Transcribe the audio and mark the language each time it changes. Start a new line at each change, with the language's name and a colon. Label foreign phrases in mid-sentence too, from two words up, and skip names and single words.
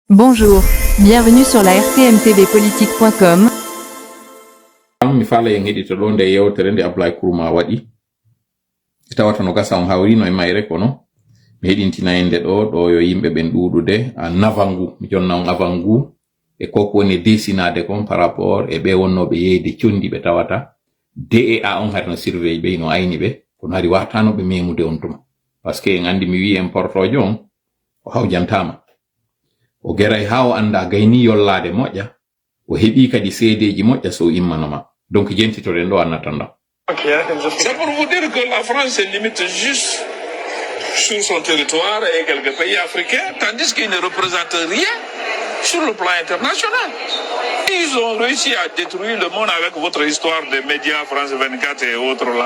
French: Bonjour, bienvenue sur la rtmtvpolitique.com.
Fula: Mi fala en heɗito ɗo nde yewtere nde Ablaye Kurma waɗi tawata no gasa on hawrino e mayre kono mi heɗintina en nde ɗo yo yimɓe ɓen ɗuɗude a navangu mi jonna on avangu e koko woni dessinade kon
French: par rapport
Fula: e ɓe wonnoɓe yeyde condi ɓe tawata DEA on hari no surveille ɓe no ayni ɓe kono hari watanoɓe memude on tuma
French: par ce que
Fula: en andi mi wi en portojo on o hawjantama o geray ha o anda gayni yollade moƴƴa o heɓi kadi seedeji moƴƴa so immanoma donc jentitoɗen ɗo
French: en attendant. C'est pour vous dire que la France se limite juste sur son territoire et quelques pays africains, tandis qu'ils ne représentent rien sur le plan international. Ils ont réussi à détruire le monde avec votre histoire des médias France 24 et autres là.